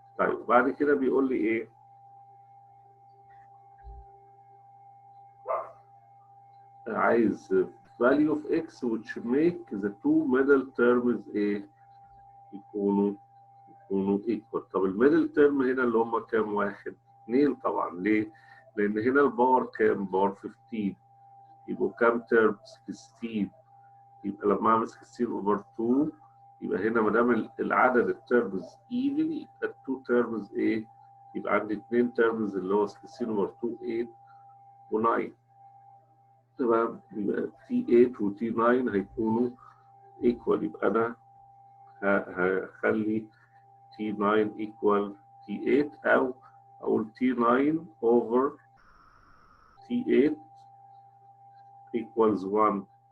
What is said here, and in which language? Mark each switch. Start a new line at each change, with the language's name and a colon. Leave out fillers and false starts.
Arabic: طيب بعد كده بيقول لي ايه
English: عايز value of x which make the two middle terms ايه
Arabic: يكونوا
English: equal.
Arabic: طب الميدل تيرم هنا اللي هم كام واحد؟ 2 طبعا. ليه؟ لأن هنا الباور كام؟ باور 15 يبقوا كام تيرم؟ 16 يبقى لما أعمل 16 over 2 يبقى هنا ما دام العدد التيرمز even يبقى ال 2 تيرمز ايه؟ يبقى عندي 2 تيرمز اللي هو 16 over 2 8 و9. تمام. يبقى T8 و T9 هيكونوا equal يبقى أنا هخلي T9 equal T8 أو أقول T9 over T8 equals 1.